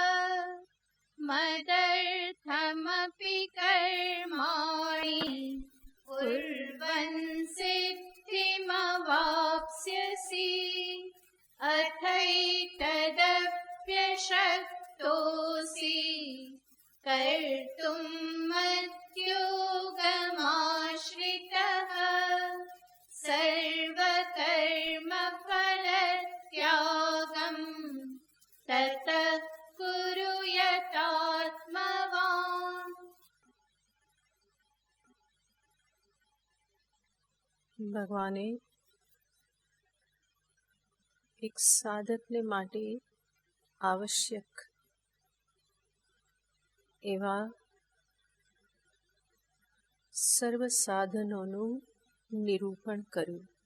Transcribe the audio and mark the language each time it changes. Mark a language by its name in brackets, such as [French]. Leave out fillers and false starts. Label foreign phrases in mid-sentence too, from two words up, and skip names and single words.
[Sanskrit] मदर्थमपि कर्माणि कुर्वन् सिद्धिमवाप्स्यसि अथैतदप्यशक्तोऽसि कर्तुं मद्योगमाश्रितः। सर्वकर्मफलत्यागं ततः कुरु यतात्मवान्। [Gujarati] ભગવાને એક સાધકને માટે આવશ્યક એવા સર્વ સાધનોનું નિરૂપણ કર્યું.